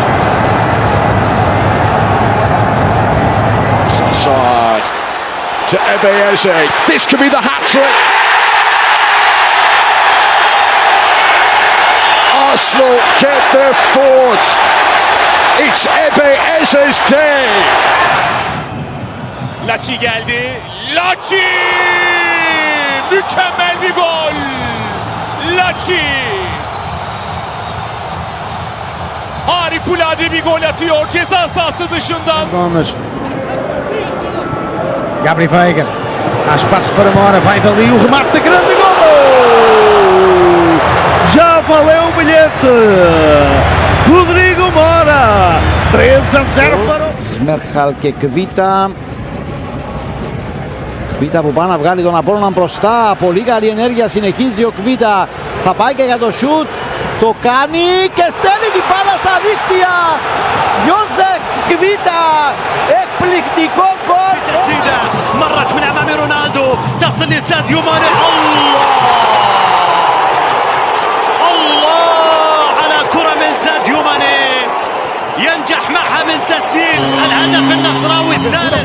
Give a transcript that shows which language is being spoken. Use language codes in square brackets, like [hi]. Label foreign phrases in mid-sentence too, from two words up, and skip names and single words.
[en] To Eze. This could be the hat-trick. Arsenal get their fourth. It's Eze's day. [tr] Laci geldi. Laci! Mükemmel bir gol. Laci! Harikulade bir gol atıyor ceza sahası dışından. Gomes. Gabri Veiga. [pt] Há espaço para Mora. Vai dali o remate de grande gol. Já valeu o bilhete. Rodrigo Mora. [el] 3-0 para ο Σμέρχαλ και Κβίτα. Κβίτα που πάει να βγάλει τον Απόλλωνα μπροστά. Πολύ καλή ενέργεια. Συνεχίζει ο Κβίτα. Θα πάει και για το σουτ. Το κάνει και στέλνει την μπάλα στα δίχτυα. Ιώσεφ Κβίτα. Εκπληκτικό γκολ. [ar] تسديدة مرت من أمام رونالدو تصل لساديو ماني. الله على كرة من ساديو ماني ينجح معها من تسجيل الهدف النصراوي الثالث.